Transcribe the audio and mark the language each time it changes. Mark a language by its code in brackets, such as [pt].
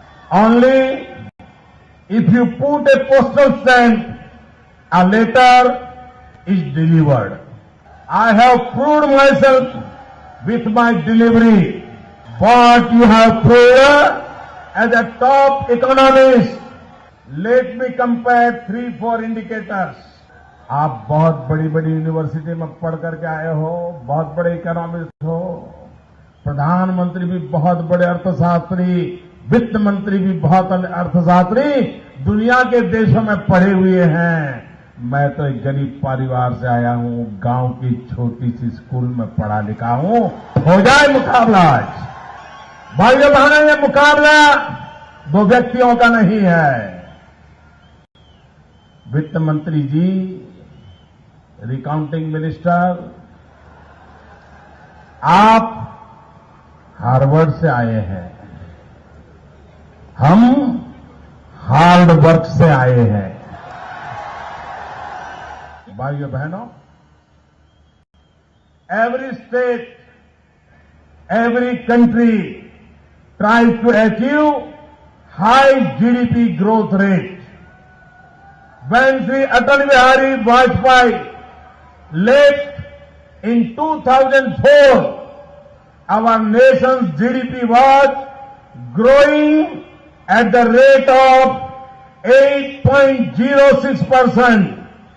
[en] Only if you put a postal stamp, a letter is delivered. I have proved myself with my delivery. What you have proved as a top economist, let me compare 3-4 indicators. [hi] आप बहुत बड़ी बड़ी university में पढ़ करके आए हो, बहुत बड़े इकोनॉमिस्ट हो, प्रधानमंत्री भी बहुत बड़े अर्थशास्त्री, वित्त मंत्री भी बहुत अर्थशास्त्री दुनिया के देशों में पढ़े हुए हैं। मैं तो एक गरीब परिवार से आया हूं, गांव की छोटी सी स्कूल में पढ़ा लिखा हूं। हो जाए मुकाबला आज। भाइयों बहनों, ये मुकाबला दो व्यक्तियों का नहीं है। वित्त मंत्री जी, रिकाउंटिंग मिनिस्टर, आप हार्वर्ड से आए हैं, हम हार्ड वर्क से आए हैं। भाइयों बहनों, [en] Every state, every country tries to achieve high GDP growth rate. When Sri Atal Bihari Vajpayee left in 2004, our nation's GDP was growing at the rate of 8.06%.